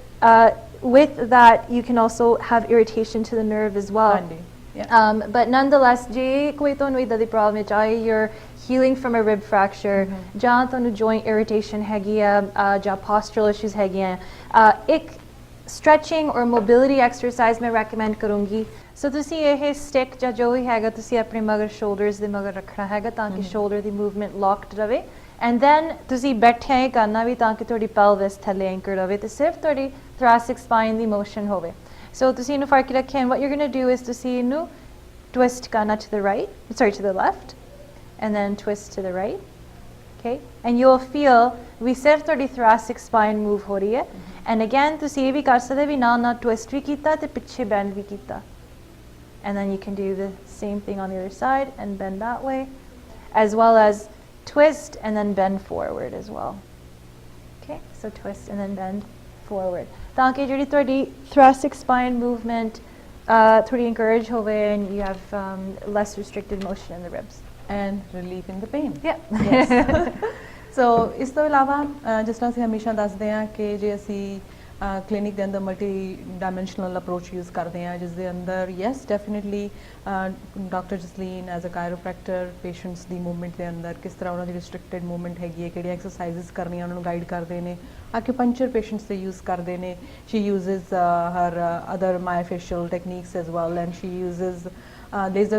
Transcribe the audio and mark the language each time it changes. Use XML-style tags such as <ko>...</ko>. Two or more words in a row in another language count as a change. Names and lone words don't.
<en>with that you can also have irritation to the nerve as well but nonetheless</en> <pa>ਜੇ ਕੋਈ ਤੁਹਾਨੂੰ ਇਦਾਂ ਦੀ ਪ੍ਰੋਬਲਮ ਵਿੱਚ ਆਏ</pa> <en>you're healing from a rib fracture</en> <pa>ਜਾਂ ਤੁਹਾਨੂੰ</pa> <en>joint irritation</en> <pa>ਹੈਗੀ ਆ ਜਾਂ</pa> <en>postural issues</en> <pa>ਹੈਗੀਆਂ ਇੱਕ</pa> <en>stretching or mobility exercise</en> <pa>ਮੈਂ recommend ਕਰੂੰਗੀ so ਤੁਸੀਂ ਇਹ stick ਜਾਂ ਜੋ ਵੀ ਹੈਗਾ ਤੁਸੀਂ ਆਪਣੇ ਮਗਰ shoulders ਦੇ ਮਗਰ ਰੱਖਣਾ ਹੈਗਾ ਤਾਂ ਕਿ shoulder ਦੀ</pa> <en>movement locked</en> <pa>ਰਵੇ</pa> <en>and then</en> <pa>ਤੁਸੀਂ ਬੈਠਿਆਂ ਹੀ ਕਰਨਾ ਵੀ ਤਾਂ ਕਿ ਤੁਹਾਡੀ</pa> <en>pelvis ਥੱਲੇ anchored</en> <pa>ਹੋਵੇ ਤੇ ਸਿਰਫ ਤੁਹਾਡੀ</pa> <en>thoracic spine ਦੀ motion ਹੋਵੇ so</en> <pa>ਤੁਸੀਂ ਇਹਨੂੰ ਫੜ ਕੇ ਰੱਖਿਆ</pa> <en>and what you're going to do is</en> <pa>ਤੁਸੀਂ ਇਹਨੂੰ</pa> <en>twist ਕਰਨਾ to the left and then twist to the right okay and you'll feel we</en> <pa>ਸਿਰਫ ਤੁਹਾਡੀ</pa> <en>thoracic spine move</en> <pa>ਹੋ ਰਹੀ ਹੈ</pa> <en>and again</en> <pa>ਤੁਸੀਂ ਇਹ ਵੀ ਕਰ ਸਕਦੇ ਵੀ ਨਾਲ</pa> <en>twist</en> <pa>ਵੀ ਕੀਤਾ ਤੇ ਪਿੱਛੇ</pa> <en>bend</en> <pa>ਵੀ ਕੀਤਾ</pa> <en>and then you can do the same thing on the other side and bend that way as well as twist and then bend forward as well. Okay, so twist and then bend forward.</en> <pa>ਤਾਂ ਕਿ ਜਿਹੜੀ ਤੁਹਾਡੀ</pa> <en>thoracic spine movement</en> <pa>ਥੋੜੀ encourage ਹੋਵੇ</pa> <en>and you have less restricted motion in the ribs. And relief in the pain. Yeah. Yes.</en> <pa>So ਇਸ ਤੋਂ ਇਲਾਵਾ ਜਿਸ ਤਰ੍ਹਾਂ ਅਸੀਂ ਹਮੇਸ਼ਾ ਦੱਸਦੇ ਹਾਂ ਕਿ ਜੇ ਅਸੀਂ ਕਲੀਨਿਕ ਦੇ ਅੰਦਰ</pa> <en>multi dimensional approach use</en> <pa>ਕਰਦੇ ਹਾਂ ਜਿਸ ਦੇ ਅੰਦਰ</pa> <en>yes definitely</en> <pa>ਡਾਕਟਰ ਜਸਲੀਨ</pa> <en>as a chiropractor</en> <pa>ਪੇਸ਼ੈਂਟਸ ਦੀ ਮੂਵਮੈਂਟ ਦੇ ਅੰਦਰ ਕਿਸ ਤਰ੍ਹਾਂ ਉਹਨਾਂ ਦੀ</pa> <en>restricted movement</en> <pa>ਹੈਗੀ ਹੈ ਕਿਹੜੀਆਂ ਐਕਸਰਸਾਈਜ਼ਸ ਕਰਨੀਆਂ ਉਹਨਾਂ ਨੂੰ ਗਾਈਡ ਕਰਦੇ ਨੇ ਆਕਿਊਪੰਚਰ ਪੇਸ਼ੈਂਟਸ ਤੇ ਯੂਜ਼ ਕਰਦੇ ਨੇ</pa> <en>she uses her other myofascial techniques as well and she uses laser</en>